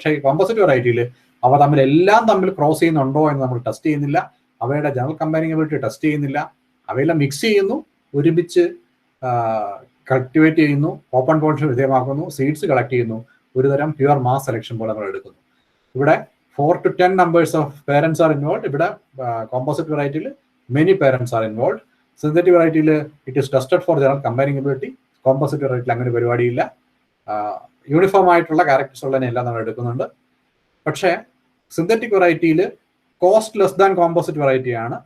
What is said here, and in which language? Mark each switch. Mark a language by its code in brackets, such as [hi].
[ml] പക്ഷേ ഈ കോമ്പോസിറ്റ് വെറൈറ്റിയിൽ അവ തമ്മിൽ ക്രോസ് ചെയ്യുന്നുണ്ടോ എന്ന് നമ്മൾ ടെസ്റ്റ് ചെയ്യുന്നില്ല. അവയുടെ ജനറൽ കമ്പാരിബിലിറ്റി ടെസ്റ്റ് ചെയ്യുന്നില്ല. അവയെല്ലാം മിക്സ് ചെയ്യുന്നു, ഒരുമിച്ച് കൾട്ടിവേറ്റ് ചെയ്യുന്നു, ഓപ്പൺ പോളിനേഷൻ വിധേയമാക്കുന്നു, സീഡ്സ് കളക്ട് ചെയ്യുന്നു. ഒരുതരം പ്യുവർ മാസ് സെലക്ഷൻ പോലെ നമ്മൾ എടുക്കുന്നു. [en] ഇവിടെ 4 to 10 numbers of parents are involved. ഇവിടെ composite വെറൈറ്റിയിൽ മെനി പേരൻസ് ആർ ഇൻവോൾവ്. [ml] Synthetic വെറൈറ്റിയിൽ [en] It is tested for general comparability. [ml] Composite വെറൈറ്റിയിൽ അങ്ങനെ പരിപാടിയില്ല. യൂണിഫോം ആയിട്ടുള്ള ക്യാരക്ടേഴ്സ് ഉള്ളതിനെല്ലാം നമ്മൾ എടുക്കുന്നുണ്ട്. പക്ഷേ synthetic വെറൈറ്റിയിൽ [en] cost less than [ml] composite വെറൈറ്റിയാണ്.